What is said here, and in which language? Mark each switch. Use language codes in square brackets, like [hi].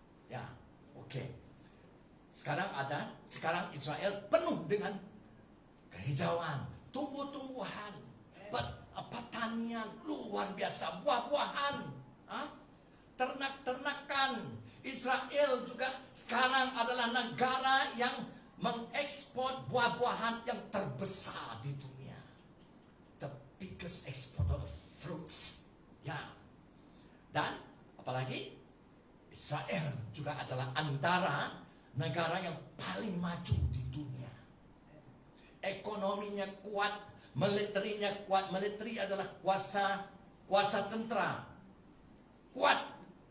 [ms] Ya, oke. Sekarang Israel penuh dengan kehijauan, tumbuh-tumbuhan, pertanian luar biasa, buah-buahan, ternak-ternakan. Israel juga sekarang adalah negara yang mengekspor buah-buahan yang terbesar di dunia. [en] The biggest exporter of fruits. Ya. [ms] Dan apalagi Israel juga adalah antara negara yang paling maju di dunia. Ekonominya kuat, militerinya kuat. Militeri adalah kuasa tentera. Kuat.